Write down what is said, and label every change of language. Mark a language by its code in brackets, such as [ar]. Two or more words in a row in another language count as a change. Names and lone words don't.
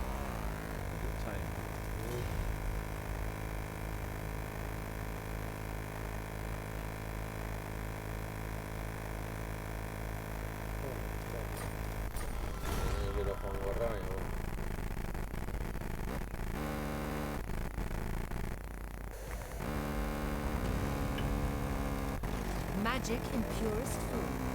[en] Good time. [eu] Gero joango horra, baina [en] Magic in purest form.